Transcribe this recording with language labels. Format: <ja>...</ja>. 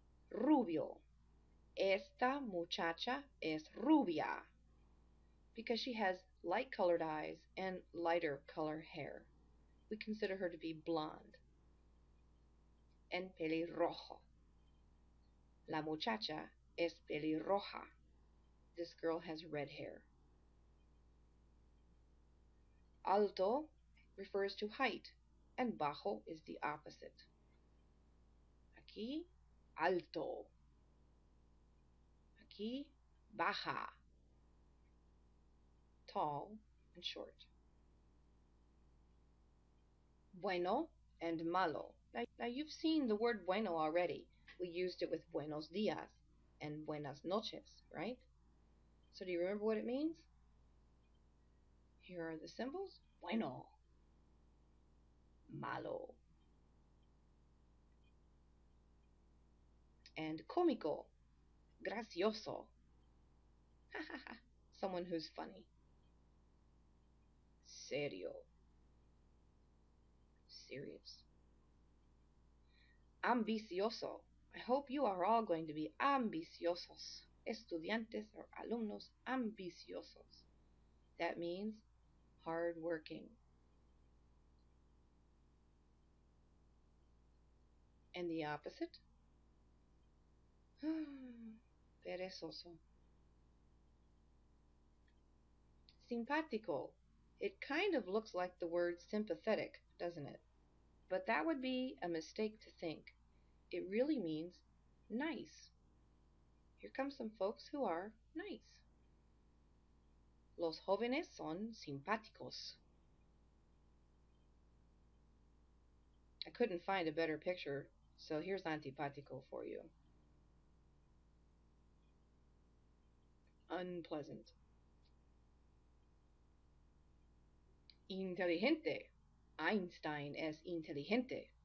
<en>Rubio. Esta muchacha es rubia because she has light colored eyes and lighter color hair. We consider her to be blonde.</en> <es>And pelirrojo. La muchacha es pelirroja.</es> <en>This girl has red hair. Alto refers to height, and bajo is the opposite.</en> <es>Aquí, alto. Aquí, baja.</es> <en>Tall and short.</en> <es>Bueno and malo.</es> <en>Now you've seen the word bueno already. We used it with buenos dias and buenas noches, right? So do you remember what it means? Here are the symbols. Bueno. Malo.</en> <es>And cómico. Gracioso.</es> <en>Someone who's funny.</en> <es>Serio.</es> <en>Serious.</en> <es>Ambicioso.</es> <en>I hope you are all going to be ambiciosos.</en> <es>Estudiantes or alumnos ambiciosos.</es> <en>That means hard-working. And the opposite?</en> <es>Perezoso. Simpático.</es> <en>It kind of looks like the word sympathetic, doesn't it? But that would be a mistake to think. It really means nice. Here come some folks who are nice.</en> <es>Los jóvenes son simpáticos.</es> <en>I couldn't find a better picture, so here's antipático for you. Unpleasant.</en> <es>Inteligente. Einstein es inteligente.</es>